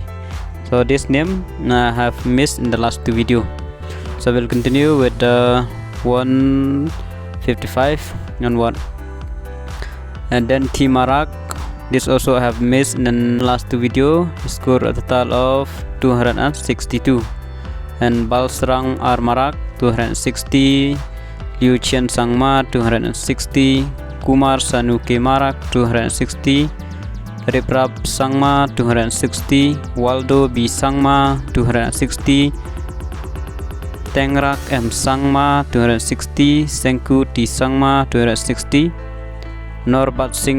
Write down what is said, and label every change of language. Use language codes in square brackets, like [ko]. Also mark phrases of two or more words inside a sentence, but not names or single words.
[en] So this name have missed in the last two video. So we'll continue with the 155 and 1. And then T Marak, this also have missed in the last two video. He scored a total of 262. And Balsrang Armarak 260, Liu Chen Sangma 260, Kumar Sanu K Marak 260, Riprap Sangma 260, Waldo B Sangma 260, Tengrak M Sangma 260, Sengku T Sangma 260, Norbat Singh